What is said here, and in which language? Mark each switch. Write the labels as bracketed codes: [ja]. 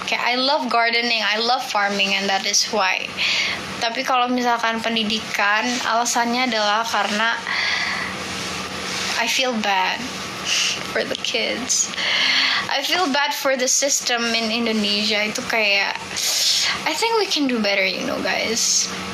[id] Kayak [en] I love gardening, I love farming, and that is why. [id] Tapi kalau misalkan pendidikan, alasannya adalah karena [en] I feel bad for the kids. I feel bad for the system in Indonesia. [id] Itu kayak, [en] I think we can do better, you know guys.